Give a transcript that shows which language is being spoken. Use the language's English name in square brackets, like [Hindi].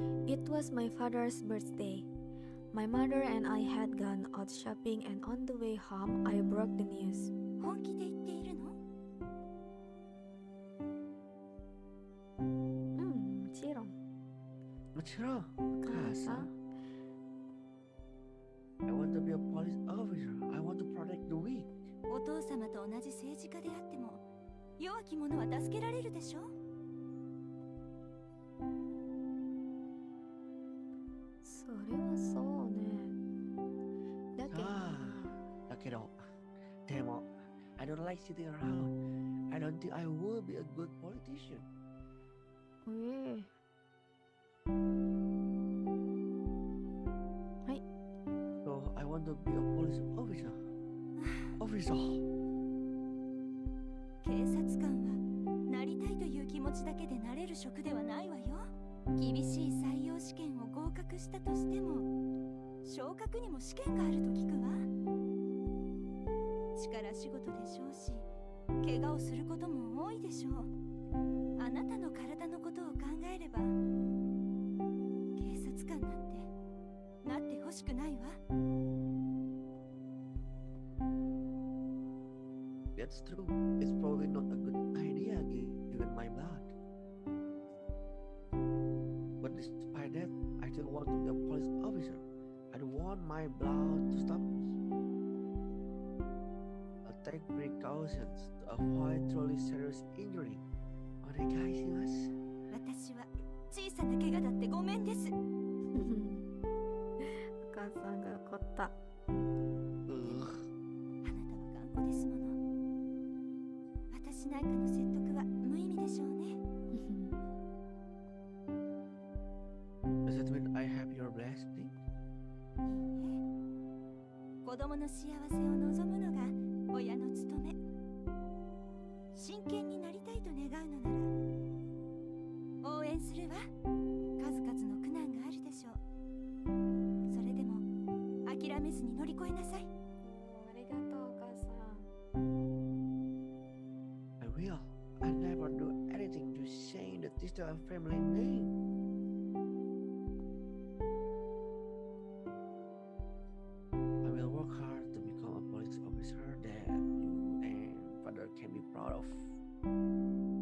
[English] It was my father's birthday. My mother and I had gone out shopping and on the way home I broke the news. [Japanese] 本気で言っているの？もちろん。もちろん。 Kasa? [English] I want to be a police officer. I want to protect the weak. [Japanese] お父様と同じ政治家であっても弱き者は助けられるでしょ？それはそうね。だけどな。だけど、でも、 [English] I don't like sitting around. I don't think I will be a good politician. So I want to be a police officer. Officer. [Japanese] 警察官はなりたいという気持ちだけでなれる職ではないわよ。厳しい採用試験を合格したとしても昇格にも試験があると聞くわ。力仕事でしょうし怪我をすることも多いでしょう。あなたの体のことを考えれば警察官なんてなってほしくないわ。 [English] That's true. It's probably not a good idea given my blood. But despite that, want to be a police officer. I don't want my blood to stop me. I'll take precautions to avoid truly serious injury. [Japanese] お願いします。私は小さな怪我だってごめんです。お母さんが怒った。あなたは頑固ですもの。私なんかの説得は無意味でしょうね。 [English] Does it mean I have your blessing? [Japanese] 子供の幸せを望むのが親の務め。真剣になりたいと願うのなら応援するわ。数々の苦難があるでしょう。それでも諦めずに乗り越えなさい。ありがとうお母さん。 [English] I will. I never do anything to shame the Tistella family name. I will work hard to become a police officer that you and father can be proud of.